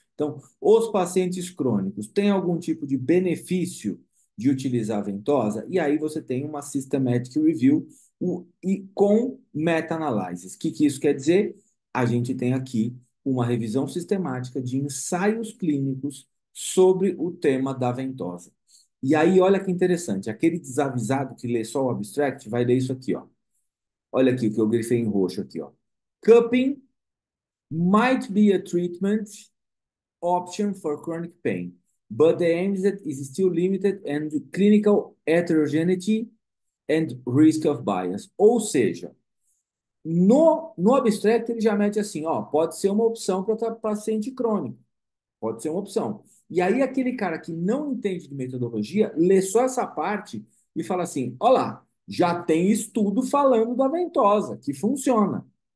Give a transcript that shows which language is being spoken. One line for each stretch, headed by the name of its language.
Portuguese: Então, os pacientes crônicos têm algum tipo de benefício de utilizar a ventosa, e aí você tem uma systematic review e com meta-análises. O que isso quer dizer? A gente tem aqui uma revisão sistemática de ensaios clínicos sobre o tema da ventosa. E aí, olha que interessante, aquele desavisado que lê só o abstract vai ler isso aqui, ó. Olha aqui o que eu grifei em roxo aqui, ó.
English: Cupping might be a treatment option for chronic pain, but the aim is still limited and clinical heterogeneity and risk of bias.
Portuguese: Ou seja, no abstract ele já mete assim, ó, pode ser uma opção para paciente crônico. Pode ser uma opção. E aí, aquele cara que não entende de metodologia, lê só essa parte e fala assim: olha lá, já tem estudo falando da ventosa, que funciona.